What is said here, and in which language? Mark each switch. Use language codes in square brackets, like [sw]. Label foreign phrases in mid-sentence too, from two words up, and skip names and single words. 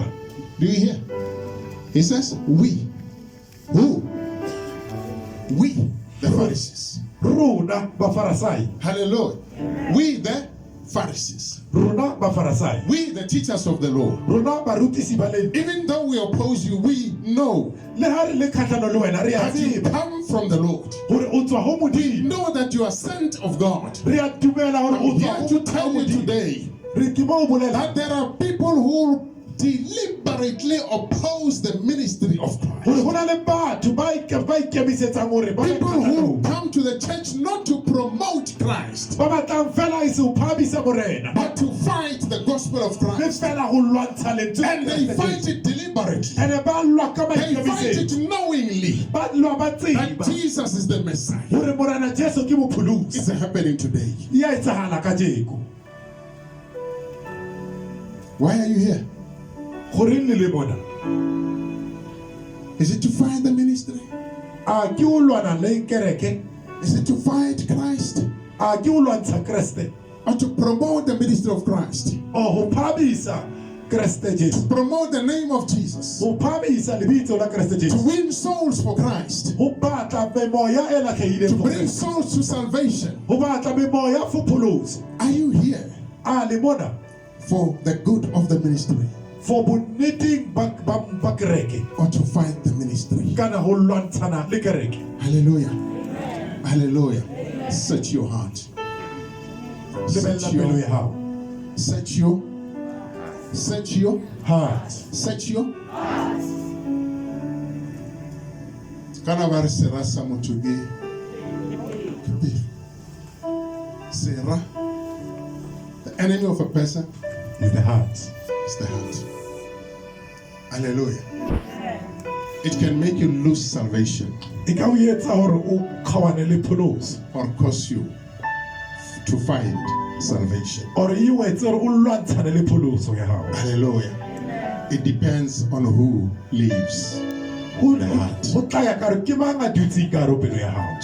[en] Do you hear? He says, we. Who? We, the Pharisees. [st] Rona bafarasai [en] Hallelujah. We, the Pharisees. [st] rona bafarasai [en] We, the teachers of the law. [st] rona barutisi ba le [en] Even though we oppose you, we know [st] le ha re le kgatlhano le wena re a [en] that you [st] tseba [en] come from the Lord. [st] hore o tswa ho [en] We [st] Modimo. [en] know that you are sent of God. [st] Re a dumela hore o [en] I'm [st] tswa [en] here [st] ho [en] to tell you [st] Modimo. [en] today [st] Re ke mo o bolela [en] that there are people who deliberately oppose the ministry of Christ. [st] hore ho na le batho ba ikemisetsang hore ba le [en] People who [st] kgatlhanong. [en] come to the church not to promote Christ, [st] Ba batlang fela e se ho phamisa morena [en] but to fight the gospel of [st] le [en] Christ. [st] fela ho lwantsha lentswe la [en] And they [st] Kreste [en] fight [st] Jesu. [en] it deliberately. [st] Ene ba lwa ka [en] They fight [st] maikemisetso [en] it knowingly [st] ba lwa ba [en] that [st] tseba [en] Jesus is the Messiah. [st] hore morena Jesu ke mopholosi. [en] It's happening today. [st] E a etsahala kajeko. [en] Why are you here? [st] Goreng le le mona? [en] Is it to fight the ministry? [st] A ke o lwana le kereke? [en] Is it to fight Christ? [st] A ke o lwantsha Kreste? [en] Or to promote the ministry of Christ? [st] O ho phamisa Kreste Jesu? [en] Promote the name of Jesus? [st] Ho phamisa lebitso la Kreste [en] To [st] Jesu? [en] win souls for Christ? [st] Ho batla memoya e [en] To [st] latlhehileng for [en] bring [st] Kreste? [en] souls to salvation? [st] Ho batla memoya for pholoso? [en] Are you here [st] A le mona [en] for the good of the ministry [st] for bonneteng ba kereke [en] or to fight the ministry? [st] kana ho lwantshana le kereke? [en] Hallelujah. Hallelujah. Search your heart. [st] Lebella [en] Search [st] pelo [en] your, [st] ya hao. [en] search your, search your, Heart. search your. [st] Kana ba re sera sa motho ke sera. [en] The enemy of a person Is the heart. is the heart. Hallelujah. It can make you lose salvation [st] E ka o etsa hore o kgawane le pholoso. [en] or cause you to find salvation. [st] Or e o etse hore o lwantshane le pholoso ya hao. [en] Hallelujah. It depends on who lives. The heart. [st] Ho tla ya ka re ke mang a dutse ka hare ho pelo ya hao.